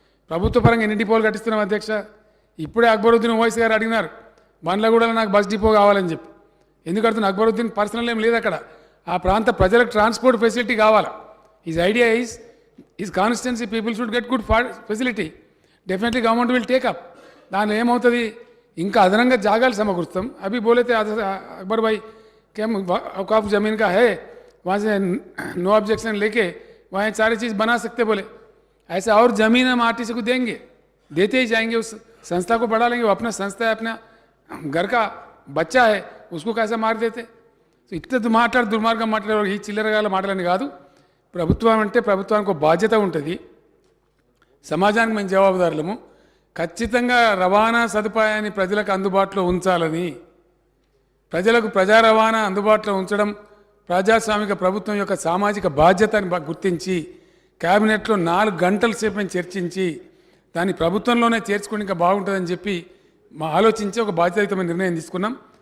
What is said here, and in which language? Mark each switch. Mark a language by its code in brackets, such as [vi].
[te] ప్రభుత్వ పరంగా ఎన్ని డిపోలు కట్టిస్తున్నాం అధ్యక్ష? ఇప్పుడే అక్బరుద్దీన్ ఓవైసీ గారు అడిగినారు, బండ్లగూడలో నాకు బస్ డిపో కావాలని చెప్పి. ఎందుకు అడుగుతున్నా? అక్బరుద్దీన్ పర్సనల్ ఏం లేదు అక్కడ. ఆ ప్రాంత ప్రజలకు ట్రాన్స్పోర్ట్ ఫెసిలిటీ కావాలి. [en] His idea is constituency people should get good facility. Definitely government will take up. [te] దానిలో ఏమవుతుంది, ఇంకా అదనంగా జాగాలు సమకూరుస్తాం. [hi] అభి బోలేతే అక్బర్ భాయ్ क्या औकाफ ज़मीन का है, वहाँ से नो ऑब्जेक्शन लेके वहाँ सारी चीज़ बना सकते बोले. ऐसे और ज़मीन हम आरटीसी को देंगे, देते ही जाएंगे, उस संस्था को बढ़ा लेंगे। वो अपना संस्था है, अपना घर का बच्चा है, उसको कैसे मार देते? [te] సో ఇట్లా దుర్మార్గం మాట్లాడే ఈ చిల్లరగాల మాటలని కాదు. ప్రభుత్వం అంటే ప్రభుత్వానికి ఒక బాధ్యత ఉంటుంది, సమాజానికి మేము జవాబుదారులము. ఖచ్చితంగా రవాణా సదుపాయాన్ని ప్రజలకు అందుబాటులో ఉంచాలని, ప్రజలకు ప్రజా రవాణా అందుబాటులో ఉంచడం ప్రజాస్వామిక ప్రభుత్వం యొక్క సామాజిక బాధ్యతని గుర్తించి క్యాబినెట్లో 4 గంటల సేపు మేము చర్చించి దాన్ని ప్రభుత్వంలోనే చేర్చుకుని ఇంకా బాగుంటుందని చెప్పి మా ఆలోచించి ఒక బాధ్యతాయుతమైన నిర్ణయం తీసుకున్నాం.